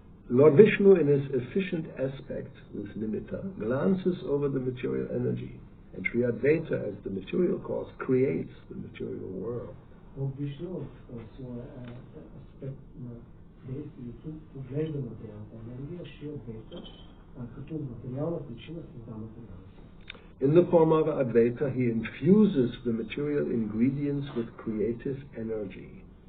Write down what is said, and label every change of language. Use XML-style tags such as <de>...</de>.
<en>Lord Vishnu, in his efficient aspect with nimitta, glances over the material energy, and Sri Advaita, as the material cause, creates the material world.</en> <bg>Lord Vishnu в своя аспект на действието поглежда материалната енергия, Шри Адвайта като материална причина създава материалната.</bg> <en>In the form of Advaita, he infuses the material ingredients with creative energy.</en>